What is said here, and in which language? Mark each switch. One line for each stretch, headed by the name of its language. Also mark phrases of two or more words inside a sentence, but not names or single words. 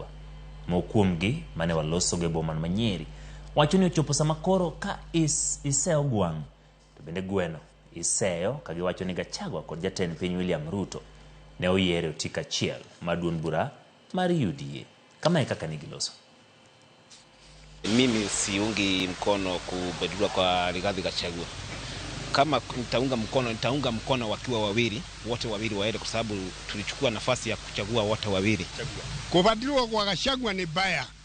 Luo (Kenya and Tanzania): Mokuomgi mane waloso go e boma ma Nyeri wacho ni ochopo sama koro ka iseyo gwang' to bende gweno iseyo ka giwacho ni Gachagua kod jatend piny William Ruto ne oyiere otika achiel maduon bura mar UDA. Kama kaka nigiloso.
Swahili: Mimi siungi mkono kubadilwa kwa Rigathi Gachagua. Kama nitaunga mkono wakiwa wote wawili waende, kwa sababu tulichukua nafasi ya kuchagua wote wawili. Kubadilwa kwa Gachagua ni baya.